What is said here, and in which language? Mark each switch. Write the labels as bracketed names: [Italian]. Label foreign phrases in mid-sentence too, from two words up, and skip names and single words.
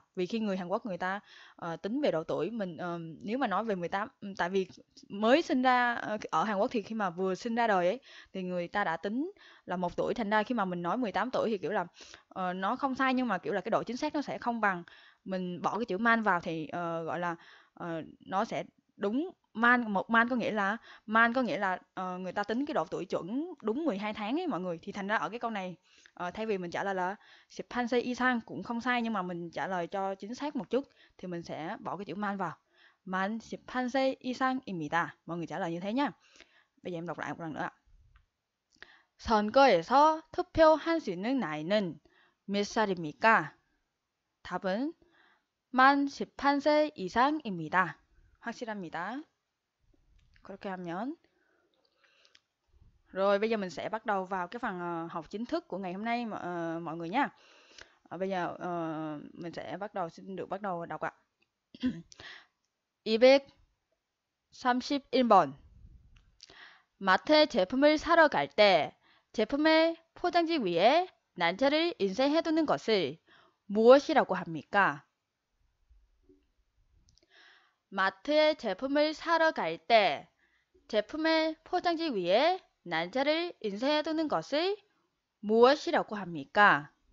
[Vietnamese] Vì khi người Hàn Quốc người ta tính về độ tuổi mình, nếu mà nói về 18, tại vì mới sinh ra ở Hàn Quốc thì khi mà vừa sinh ra đời ấy thì người ta đã tính là 1 tuổi, thành ra khi mà mình nói 18 tuổi thì kiểu là nó không sai, nhưng mà kiểu là cái độ chính xác nó sẽ không bằng. Mình bỏ cái chữ man vào thì gọi là nó sẽ đúng. Man có nghĩa là người ta tính cái độ tuổi chuẩn đúng 12 tháng ấy mọi người, thì thành ra ở cái câu này thay vì mình trả lời là [Korean] 18세 이상 [Vietnamese] cũng không sai, nhưng mà mình trả lời cho chính xác một chút thì mình sẽ bỏ cái chữ man vào. [Korean] Man 18세 이상입니다. [Vietnamese] Mọi người trả lời như thế nhá. Bây giờ em đọc lại một lần nữa ạ. [Korean] 선거에서 투표할 수 있는 나이는 몇 살입니까? 답은 만 18세 이상입니다. 확실합니다. 그렇게 하면. [Vietnamese] Rồi bây giờ mình sẽ bắt đầu vào cái phần học chính thức của ngày hôm nay mọi người nhá. Bây giờ mình sẽ xin được bắt đầu đọc ạ. [Korean] 231번. 마트에 제품을 사러 갈 때 제품의 포장지 위에 난자를 인쇄해두는 것을 무엇이라고 합니까? 마트에 제품을 사러 갈 때 제품의 포장지 위에 난자를 인쇄해두는 것을 무엇이라고 합니까?